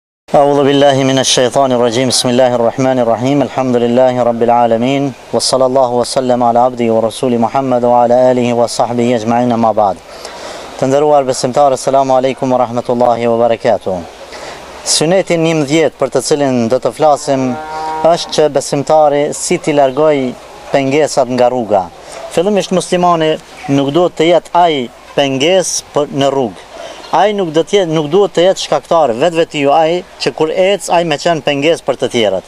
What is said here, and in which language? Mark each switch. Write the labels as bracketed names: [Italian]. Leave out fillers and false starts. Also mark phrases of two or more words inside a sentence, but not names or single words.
[Arabic] أعوذ بالله من الشيطان الرجيم بسم الله الرحمن الرحيم الحمد لله رب العالمين وصلى الله وسلم على عبده ورسوله محمد وعلى آله وصحبه أجمعين ما بعد. [Albanian] Të nderuar besimtarë, [Arabic] السلام عليكم ورحمة الله وبركاته. [Albanian] Suneti 11 për të cilin do të flasim është që besimtari si t'i largoj pengesat nga rruga. Fillimisht muslimani nuk duhet të jetë ai pengesë në rrugë. Ai nuk duhet të jetë shkaktar vetveti ai që kur ec ai me qenë pengesë për të tjerët.